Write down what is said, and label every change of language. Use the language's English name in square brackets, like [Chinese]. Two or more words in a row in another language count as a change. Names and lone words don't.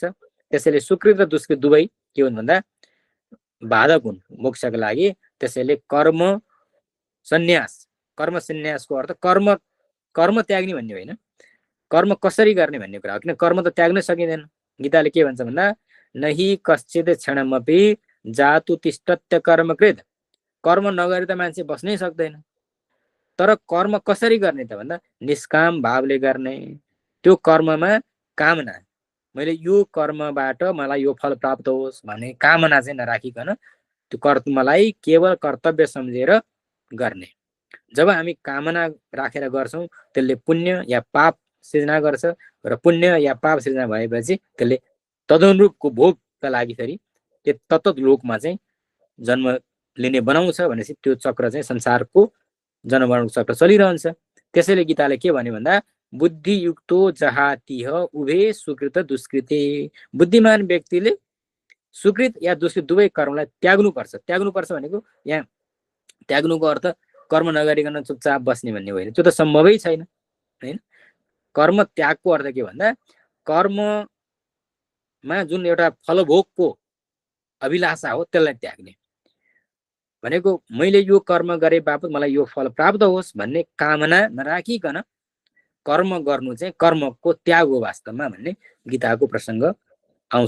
[Nepali] त्यसैले सुकृत र दुष्कृत दुवै के हुन् भन्दा बाधक हुन् मोक्षका लागि। त्यसैले कर्म सन्यासको अर्थ कर्म त्याग्ने भन्ने होइन, कर्म कसरी गर्ने भन्ने कुरा हो। किन कर्म त त्याग्न सकिँदैन। गीताले के भन्छ भन्दा [Sanskrit] नहि कश्चित क्षणमपि जातु तिष्ठत्य कर्मकृत, [Nepali] कर्म नगरे त मान्छे बस्नै सक्दैन। तर कर्म कसरी गर्ने त भन्दा निष्काम भावले गर्ने। त्यो कर्ममा कामना, मैले यो कर्मबाट मलाई यो फल प्राप्त होस् भन्ने कामना चाहिँ नराखिकन त्यो कर्मलाई केवल कर्तव्य सम्झेर गर्ने। जब हामी कामना राखेर गर्छौँ त्यसले पुण्य या पाप सृजना गर्छ, र पुण्य या पाप सृजना भएपछि त्यसले तदनुरूपको भोगका लागि फेरि तत्त लोकमा चाहिँ जन्म लिने बनाउँछ। भनेपछि त्यो चक्र चाहिँ संसारको जन्म चक्र चलिरहन्छ। त्यसैले गीताले के भन्यो भन्दा [Sanskrit] बुद्धियुक्तो जहातिह उभे सुकृत दुष्कृते, [Nepali] बुद्धिमान व्यक्तिले सुकृत या दुष्कृत दुवै कर्मलाई त्याग्नुपर्छ। त्याग्नुपर्छ भनेको यहाँ त्याग्नुको अर्थ कर्म नगरिकन चुपचाप बस्ने भन्ने होइन, त्यो त सम्भवै छैन हैन। कर्म त्यागको अर्थ के भन्दा कर्ममा जुन एउटा फलभोगको अभिलाषा हो त्यसलाई त्याग्ने भनेको मैले यो कर्म गरे बापत मलाई यो फल प्राप्त होस् भन्ने कामना नराखिकन कर्म गर्नु चाहिँ कर्मको त्याग हो वास्तवमा भन्ने गीताको प्रसङ्ग आउँछ।